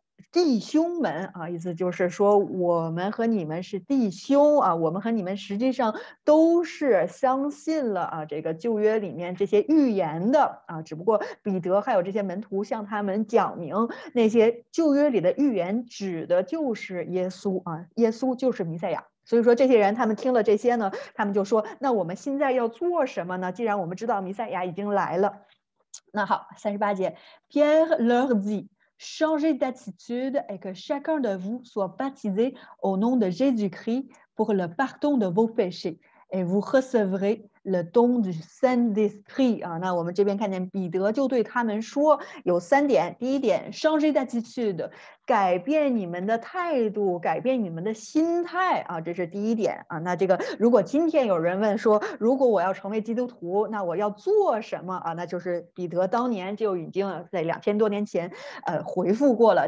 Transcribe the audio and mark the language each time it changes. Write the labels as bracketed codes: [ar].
[zh] 弟兄们意思就是说我们和你们是弟兄我们和你们实际上都是相信了这个旧约里面这些预言的只不过彼得还有这些门徒向他们讲明那些旧约里的预言指的就是耶稣耶稣就是弥赛亚。所以说这些人他们听了这些呢，他们就说那我们现在要做什么呢？既然我们知道弥赛亚已经来了。那好，38节 [fr] Pierre leur dit Changez d'attitude et que chacun de vous soit baptisé au nom de Jésus-Christ pour le pardon de vos péchés, et vous recevrez le don du Saint-Esprit [zh] 啊，那我们这边看见彼得就对他们说，有3点。第一点 [fr] changer d'attitude， [zh] 改变你们的态度，改变你们的心态啊，这是第一点啊。那这个如果今天有人问说，如果我要成为基督徒，那我要做什么啊？那就是彼得当年就已经在2000多年前回复过了。